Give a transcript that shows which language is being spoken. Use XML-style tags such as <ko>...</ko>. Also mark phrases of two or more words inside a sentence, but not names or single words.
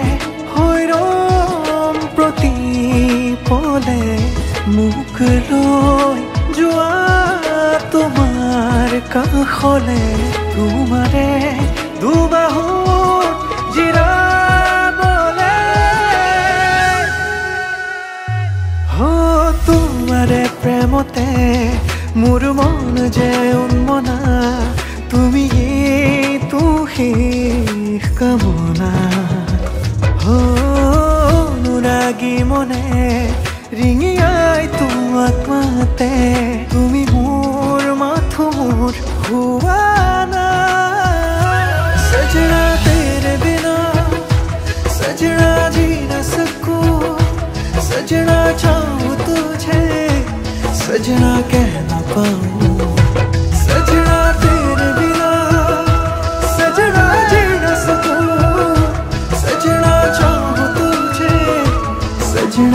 <as>হৈৰম প্ৰতিপলে মুখ লৈ যোৱা তোমাৰ কাষলে তোমাৰে দুবাহুত জিৰাবলে তোমাৰে প্ৰেমতে মোৰ মন যে উন্মনা তুমি তো শেষ কামনা অনুৰাগী মনে ৰিঙিয়াই তোমাক মাতে তুমি মোৰ মাথো মোৰ হুৱানা</as> <hi>सजना तेरे बिना सजना जी न सकूं सजना चाहूं तुझे सजना कह न पाऊं सजना तेरे बिना सजना जी न सकूं सजना चाहूं तुझे</hi>